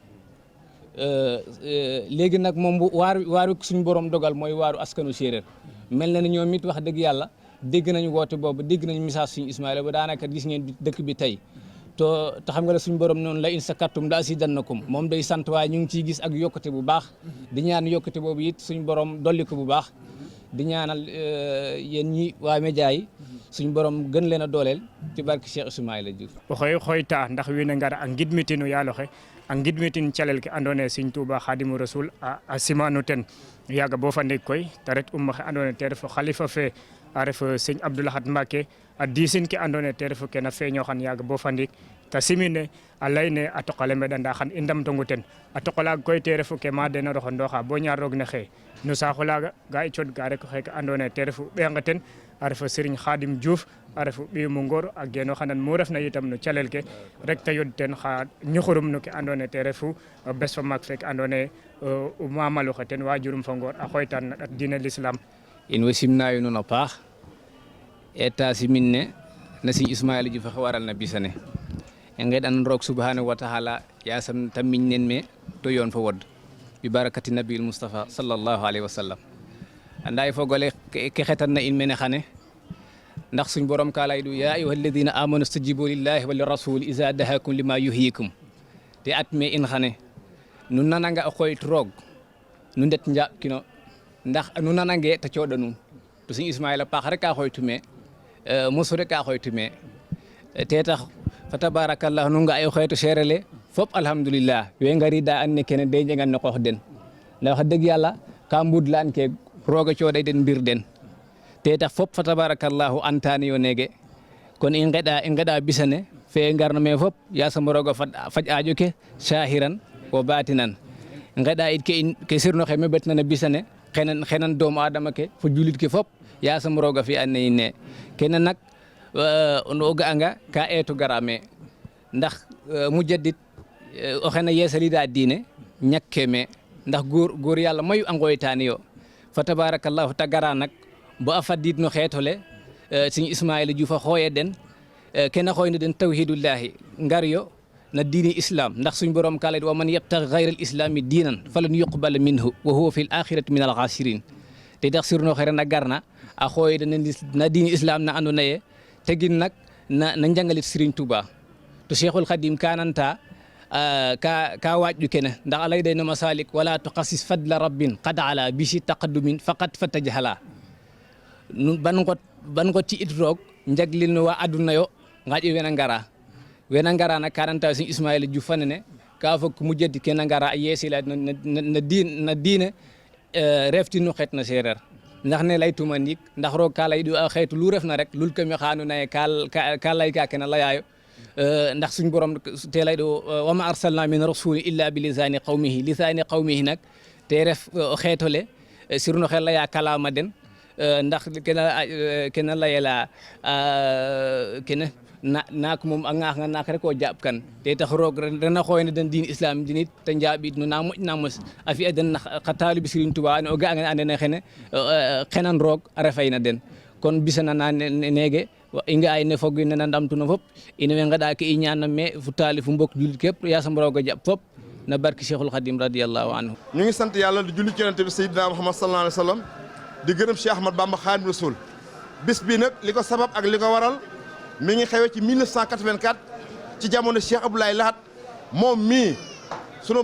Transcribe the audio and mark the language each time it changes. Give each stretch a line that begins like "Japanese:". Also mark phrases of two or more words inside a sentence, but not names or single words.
Wolof: léegi nag moom waaru suñu borom dogal mooy waaru askanu séeréer mel na ne ñoom it wax dëgg yàlla dégg nañu woote boobu dégg nañu message suñu Ismaïla ba daanaka gis ngeen dëkk bi tey te xam nga la suñu borom noonu la
Arabic: لئن شكرتم لأزيدنكم
Wolof: moom day sant waaye ñu ngi ciy gis ak yokkute bu baax di ñaan yokkute boobu it suñu borom dolli ko bu baax di ñaanal yéen ñi waa média yi suñu borom gën leen a dooleel ci barke Cheikh Ismaïla Diouf
Serer: oxoy xoyta ndax wiin ngara a ngidmitinu yaaloxe a ngidmitin calel ke andoona yee Serigne Touba Khadimou Rassoul a simanu ten yaaga bo fa ndiik koy te ret xe andoona yee te ref xalifa fe a ref Serigne Abdou Lahad Mbacké a diisin ke andoona yee te refu ke na feeñooxan yaaga bo fa ndiik ta simine a layne a toqale mbeɗanda xan i ndamtongu ten a toqalaga koy te refu ke ma dena roxondoxa bo ñaar roog ne xëy no saaxo laaga ga i cooɗ ka rek xeeke andoona yee te refu ɓeenge ten a refa Serigne Khadim Diouf a refu ɓiy mu Ngor a geeno xanan mu refna itam no calel ke rek te yod ten xa ñuxurum no ke andoona yee te refu bes fa maak fek andoona yee o mamalu xe ten wajurum fa Ngor a xooytaan na ƭat diine l'islam in way simnayo nuun a paax eta simin ne na Serigne Ismaila Diouf oxe waral na bisane i ngeɗanan roog
Arabic: سبحانه وتعالى
Serer: yasam ta miñ nen me to yoon fo wod
Arabic: ببركات النبي مصطفى صلى الله عليه وسلم
Serer: anda i fogole ke xetan na in mene xane ndax suñ borom ka lay du
Arabic: يا أيها الذين آمنوا استجيبوا لله وللرسول إذا دعاكم لما يحييكم
Serer: te at me in xane nu nananga o xoyit roog nu ndet njaɓ kino ndax nu nanange te cooɗa nuun to Serigne Ismaila paax rek ka xooytume mosu rek ka xooytume te tax fa tabarakallah nu nga ay xeetu seerele fop alhamdulillah we ngarida an ne kene de njegan no qoox den ndax
Wolof: wax dëgg yàlla
Serer: ka mbudlaan ke rooga cooɗay den mbir den te tax fop fa tabarakallahu antani yo nege kon i ngeɗa bisane fe ngarno me fop yasam rooga faj aajo ke
Arabic: ظاهرا وباطنا
Serer: ngeɗa it ke sirno xe mebetna na bisane xenan doomu adama ke fo julit ke fop yasam rooga fi an ne in ne kene nak o ga'anga ka eetu gara me ndax mujaddid o xena yeesalida diine ñakke me ndax
Wolof: góor yàlla
Serer: mayu a ngooytaani yo fa tabarakallahu ta gara nak bo a fadid no xeetole Serigne Ismaila Diouf a xooye den kena xooyna den tawhidullahi ngar yo na diini islam ndax suñ borom ka lay
Arabic: ومن يبتغ غير الإسلام دينا فلن يقبل منه وهو في الآخرة من الخاسرين
Serer: te tax sirno xere na garna a xooye den na diini islam na andoona ye tegin nak na njangalit Serigne Touba to Cheikhul Khadim kananta ka waaju kene ndax alay day no
Arabic: مسالك ولا تقايس فضل رب قد علا بسي تقدمن فقط
Serer: fatajhala nun ban ngot ci it roog njaglil no wa aduna yo ngaƴi wena ngara nak kananta Serigne Ismaila Diouf fanene ka fok mujjadi kena ngara a yeesila na diine reftino xeet na seereer ndax ne lay tuma ndik ndax roog ka lay du a xeetu lu ref na rek lul kami xaanu naye ka lay ka kena layaayo ndax suñ borom te lay do
Arabic: وما أرسلنا من رسول إلا بلسان قومه
Serer: nak te ref o xeetole sirno xe laya kalama den ndax kena layela kene naak moom a ŋaax nga naak rek o jaɓ kan te tax roog rena xooyna den diin islam dinit te njaɓid no na moƴna mos a fi'a den xa taalibe Serigne Touba o ga a andena xene xenan roog a refayna den kon bisana na nege i nga ay ne fog ne na ndamtuno fop ina we ngaɗa ke i ñaanam me fu taalif fu mbok julit képp yasam roog a jaɓ fop na barki Cheikhul Khadim
Arabic: رضي الله عنه
Wolof: ñu ngi sant yàlla di julli ci Yonent bi Seydina Muhammad
Arabic: صلى الله عليه وسلم
Wolof: di gërëm Cheikh Ahmad Bamba Khadim Rasoul bis bi nag li ko sabab ak li ko waral mi ngi xewee ci 1984 ci jamono Cheikh Abdoulaye Lahat moom mii sunu